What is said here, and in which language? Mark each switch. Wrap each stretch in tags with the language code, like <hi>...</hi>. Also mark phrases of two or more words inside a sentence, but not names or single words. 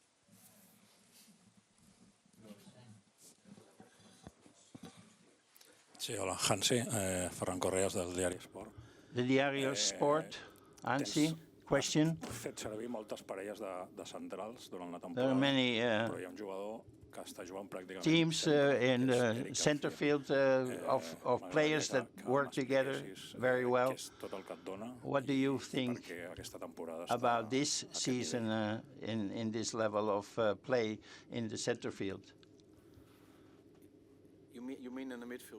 <ca>Sí, hola, Hansi, Ferran Correas del Diari Sport.</ca> <en>The Diario Sport, Hansi, question.</en> <ca>Fet servir moltes parelles de centrals durant la</ca> <en>There are</en> <ca>temporada,</ca> <en>many</en> <ca>però hi ha un jugador que està jugant pràcticament</ca> <en>teams in the center field of players that work together very well. What do you think about this season in this level of play in the center field? You mean in the midfield?</en>